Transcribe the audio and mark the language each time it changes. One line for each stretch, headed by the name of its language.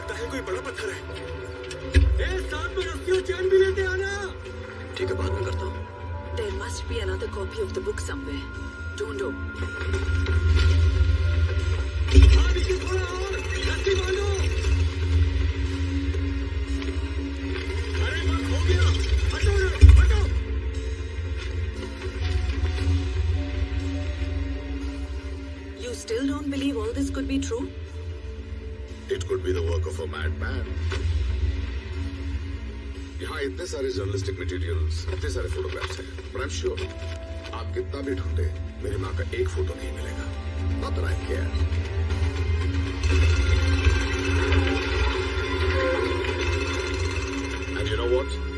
Hindi: कोई बड़ा पत्थर है। साथ में रस्सियों चैन भी लेते आना। ठीक है, बाद में करता हूँ।
English: There must be another copy of the book somewhere.
Hindi: ढूंढो। नीचे थोड़ा और, रस्सी बांधो। अरे बस हो गया, हटो ना, हटो।
English: You still don't believe all this could be true? It could be the work of a madman.
Hindi: यहाँ इतने सारे जर्नलिस्टिक मटेरियल्स, इतने सारे फोटोग्राफ्स हैं,
English: but I'm sure
Hindi: आप कितना भी ढूंढे मेरी माँ का एक फोटो नहीं मिलेगा.
English: Not that I care. And you know what?